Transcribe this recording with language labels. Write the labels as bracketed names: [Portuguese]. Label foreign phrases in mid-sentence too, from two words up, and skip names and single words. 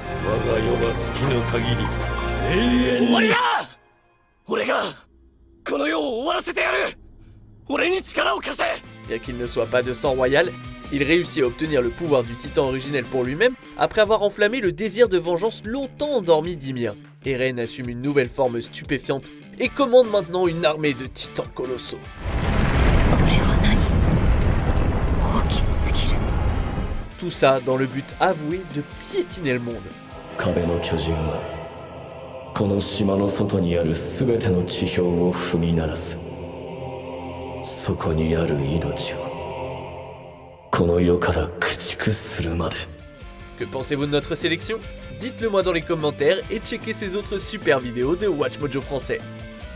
[French] Bien qu'il ne soit pas de sang royal, il réussit à obtenir le pouvoir du titan originel pour lui-même après avoir enflammé le désir de vengeance longtemps endormi d'Ymir. Eren assume une nouvelle forme stupéfiante et commande maintenant une armée de titans colossaux. Tout ça dans le but avoué de piétiner le monde. [Japanese] 壁の巨人はこの島の外にある全ての地表を踏み鳴らす。そこにある命をこの世から駆逐するまで。 [French] Que pensez-vous de notre sélection? Dites-le moi dans les commentaires et checkez ces autres super vidéos de Watch Mojo français.